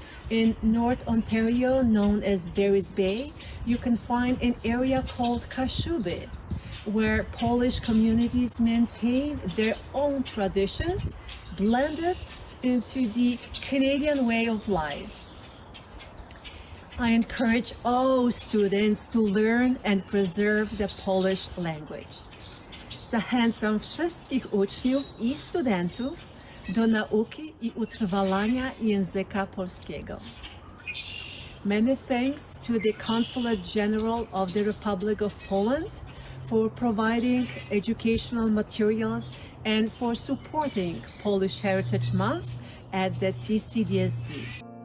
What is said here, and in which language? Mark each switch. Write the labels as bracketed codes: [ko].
[en] In North Ontario, known as Barry's Bay, you can find an area called Kashuby, where Polish communities maintain their own traditions, blended into the Canadian way of life. I encourage all students to learn and preserve the Polish language. [pl] Zachęcam wszystkich uczniów i studentów do nauki i utrwalania języka polskiego. [en] Many thanks to the Consulate General of the Republic of Poland for providing educational materials and for supporting Polish Heritage Month at the TCDSB.